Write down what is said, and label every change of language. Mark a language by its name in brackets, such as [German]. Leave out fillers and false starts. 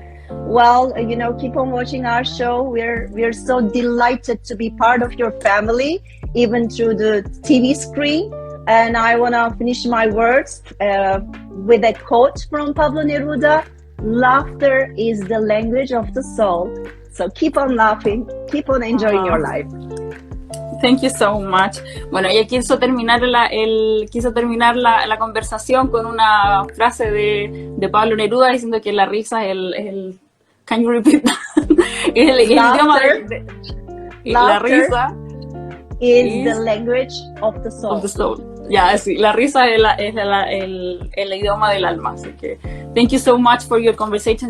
[English] Well, you know, keep on watching our show. We're so delighted to be part of your family, even through the TV screen. And I want to finish my words with a quote from Pablo Neruda: "Laughter is the language of the soul." So keep on laughing, keep on enjoying your life. Thank you so much. [Spanish] Bueno, ella quiso terminar la conversación con una frase de Pablo Neruda diciendo que la risa es el [English] can you repeat that? [Spanish] El idioma la risa [English] is the language of the soul. Of the soul. [Spanish] Yeah, sí, la risa es el idioma del alma. Así que [English] thank you so much for your conversation.